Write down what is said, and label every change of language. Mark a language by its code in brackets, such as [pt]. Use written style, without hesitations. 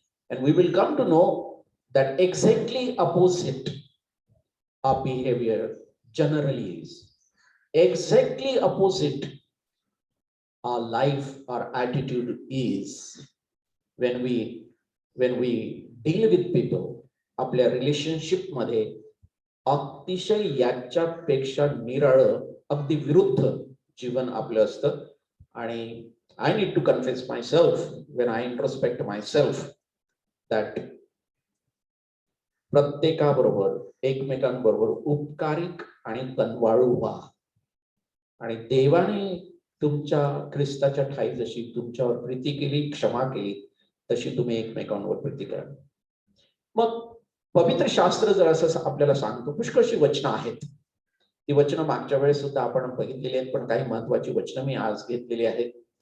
[en] And we will come to know that exactly opposite our behavior generally is. Exactly opposite our life, our attitude is when we deal with people. [mr] आपल्या relationship मध्ये अतिशय याच्यापेक्षा निराळं, अगदी विरुद्ध जीवन आपलं असतं. [en] आणि I need to confess myself when I introspect myself that [mr] प्रत्येकाबरोबर, एकमेकांबरोबर उपकारिक आणि कनवाळू व्हा. आणि देवाने तुमच्या ख्रिस्ताच्या ठायी जशी तुमच्यावर प्रीती केली, क्षमा केली, तशी तुम्ही एकमेकांवर प्रीती करा. मग पवित्र शास्त्र जर असं आपल्याला सांगतो, पुष्कळशी वचनं आहेत. ती वचनं मागच्या वेळेस सुद्धा आपण बघितलेली आहेत, पण काही महत्वाची वचनं मी आज घेतलेली आहेत.